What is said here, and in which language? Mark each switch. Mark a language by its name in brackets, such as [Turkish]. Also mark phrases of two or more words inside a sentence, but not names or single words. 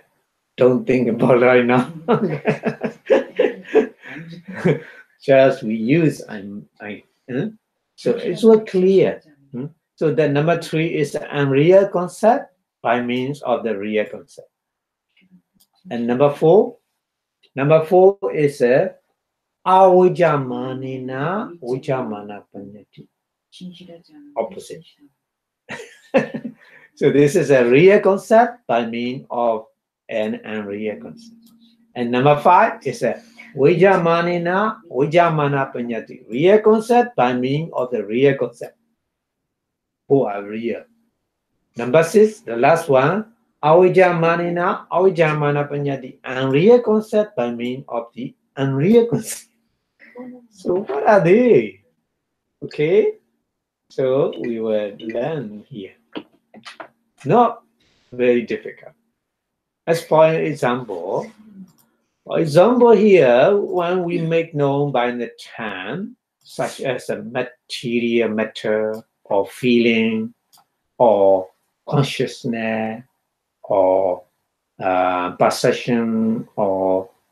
[English] Don't think about it right now. Just we use so it's all clear. So the number 3 is the unreal concept by means of the real concept. And number 4 is [Pali] avijamana vijamana paññatti. [English] Opposite. So this is a real concept by means of an unreal concept. And number 5 is a [Pali] Vijamanena vijamana paññatti. [English] Real concept by means of the real concept. Who are real. Number 6, the last one, [Pali] avijamana avijamana paññatti. [English] Unreal concept by means of the unreal concept. So what are they? Okay. So we will learn here. Not very difficult. As for example here, when we make known by the term, such as a material matter or feeling or consciousness or perception or